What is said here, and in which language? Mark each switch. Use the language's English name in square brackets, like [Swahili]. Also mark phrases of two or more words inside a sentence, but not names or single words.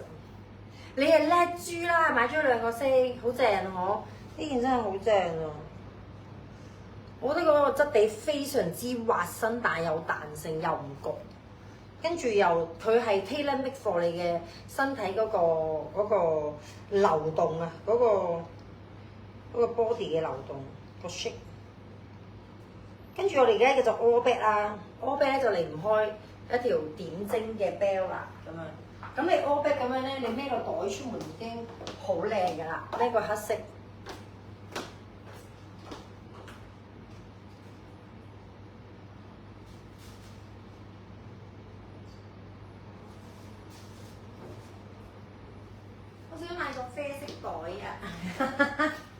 [Cantonese] 你係叻豬啦，買咗兩個色，好正我。呢件真係好正啊！我覺得嗰個質地非常之滑身，但有彈性又唔焗，跟住又佢係 [English] tailor make for [Cantonese] 你嘅身體嗰個流動啊，嗰個 body 嘅流動個 shape。跟住我哋而家叫做 [English] all back [Cantonese] 啦， [English] all back [Cantonese] 咧就離唔開一條點睛嘅 bell 啦，咁樣。咁你 [English] all back [Cantonese] 咁樣咧，你孭個袋出門已經好靚㗎啦，呢個黑色。我想買個啡色袋啊！